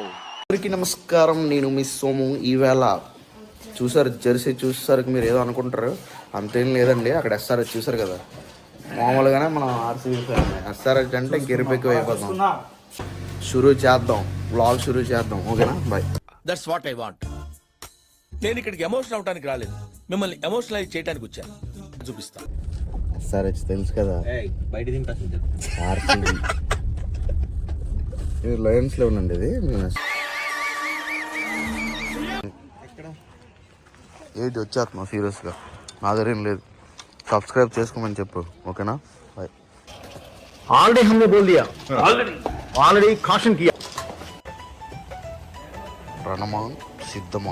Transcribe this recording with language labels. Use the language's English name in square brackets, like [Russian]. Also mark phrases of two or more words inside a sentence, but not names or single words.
[Telugu] అందరికీ నమస్కారం, నేను మిస్ సోము. ఈవేళ చూసారు జెర్సీ చూసేసరికి మీరు ఏదో అనుకుంటారు, అంతేం లేదండి. అక్కడ ఎస్ఆర్హెచ్ చూసారు కదా, మామూలుగానే మనం ఆర్సీబీ ఫ్యాన్. ఎస్ఆర్హెచ్ అంటే గిరిపెక్కి అయిపోతాం. షురూ చేద్దాం, వ్లాగ్ షురూ చేద్దాం. ఓకేనా, బాయ్. [English] That's what I want. [Telugu] నేను ఇక్కడికి ఎమోషనల్ అవడానికి రాలేదు, మిమ్మల్ని ఎమోషనలైజ్ చేయడానికి వచ్చాను. చూపిస్తా. ఎస్ఆర్హెచ్ తెలుసు కదా, ఆర్సీబీ. ఇది లయన్స్ లో ఉందండి. ఇది ఏంటి వచ్చేస్తున్నాం సీరియస్గా, నా దగ్గర ఏం లేదు. సబ్స్క్రైబ్ చేసుకోమని చెప్పు. ఓకేనా, బాయ్. [Hindi] ऑलरेडी हमने बोल दिया, ऑलरेडी कॉशन किया. [Telugu] రణమా సిద్ధమా.